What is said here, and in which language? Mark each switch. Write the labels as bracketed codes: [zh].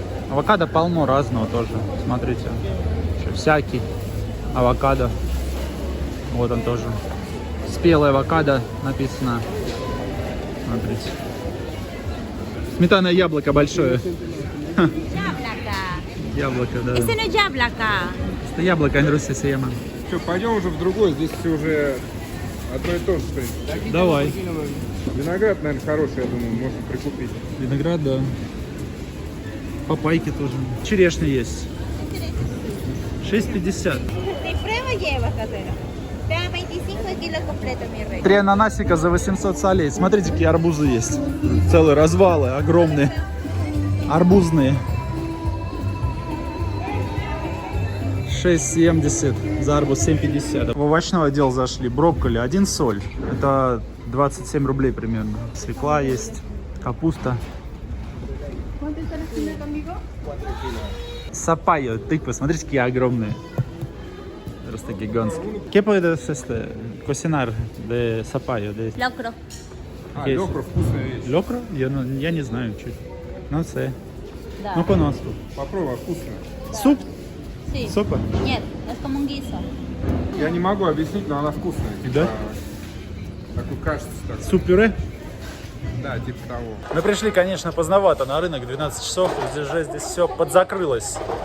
[ru] Авокадо полно разного тоже. Смотрите. Еще всякий авокадо. Вот он тоже. Спелый авокадо написано. Смотрите. Сметанное яблоко большое. Яблоко. Яблоко, да. [es] Ese no es яблоко. [ru] Это яблоко, [es] en Rusia se llama. [ru] Что, пойдем уже в другой, здесь все уже одно и то же, в принципе. Давай. Виноград, наверное, хороший, я думаю, можно прикупить. Виноград, да. Папайки тоже. Черешня есть. 6,50. [es] Te prueba lleva, casero. Te da 25 el kilo completo, mi rey. [ru] 3 ананасика за 800 солей. Смотрите, какие арбузы есть. Целые развалы, огромные. Арбузные. 6,70 за арбуз, 7,50. В овощной отдел зашли. Брокколи 1 соль. Это 27 рублей примерно. Свекла есть, капуста. Сапайо, тыквы. Смотрите, какие огромные. Просто гигантские. [es] ¿Qué puedes cocinar de zapallo? De... Locro. [ru] А, лёкро, вкусная вещь. Локро? Я не знаю, чуть. [es] No sé. [ru] Да. [es] No conozco. [ru] Попробуй, вкусно. Суп? [es] Sí. [ru] Сопа? Нет, [es] es como un guiso. [ru] Я не могу объяснить, но она вкусная. Типа, Да? такой кажется. Так. Суп-пюре? Да, типа того. Мы пришли, конечно, поздновато на рынок, 12 часов, здесь все подзакрылось.